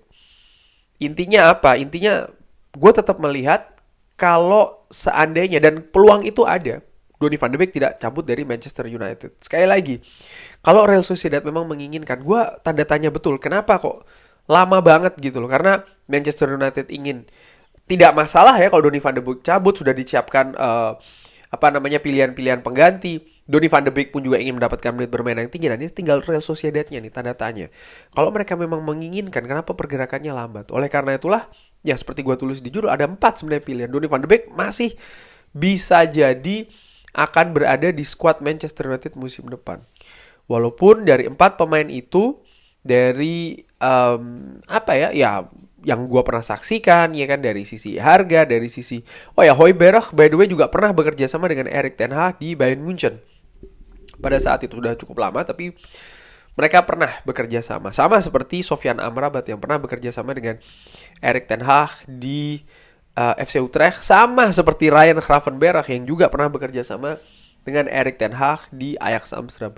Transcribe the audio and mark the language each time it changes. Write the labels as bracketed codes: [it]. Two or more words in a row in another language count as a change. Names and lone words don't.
[id] Intinya apa? Intinya gue tetap melihat kalau seandainya dan peluang itu ada, Donny van de Beek tidak cabut dari Manchester United. Sekali lagi, kalau Real Sociedad memang menginginkan, gue tanda tanya betul kenapa kok lama banget gitu loh. Karena Manchester United ingin, tidak masalah ya kalau Donny van de Beek cabut, sudah disiapkan pilihan-pilihan pengganti. Donny van de Beek pun juga ingin mendapatkan menit bermain yang tinggi. Dan ini tinggal Real Sociedadnya nih, tanda tanya. Kalau mereka memang menginginkan, kenapa pergerakannya lambat? Oleh karena itulah, ya seperti gue tulis di judul, ada 4 sebenarnya pilihan. Donny van de Beek masih bisa jadi akan berada di skuad Manchester United musim depan. Walaupun dari 4 pemain itu, dari yang gue pernah saksikan ya kan, dari sisi harga, dari sisi Højbjerg [en] by the way [id] juga pernah bekerja sama dengan Erik ten Hag di Bayern Munchen. Pada saat itu sudah cukup lama, tapi mereka pernah bekerja sama. Sama seperti Sofyan Amrabat yang pernah bekerja sama dengan Erik ten Hag di FC Utrecht, sama seperti Ryan Gravenberch yang juga pernah bekerja sama dengan Erik ten Hag di Ajax Amsterdam.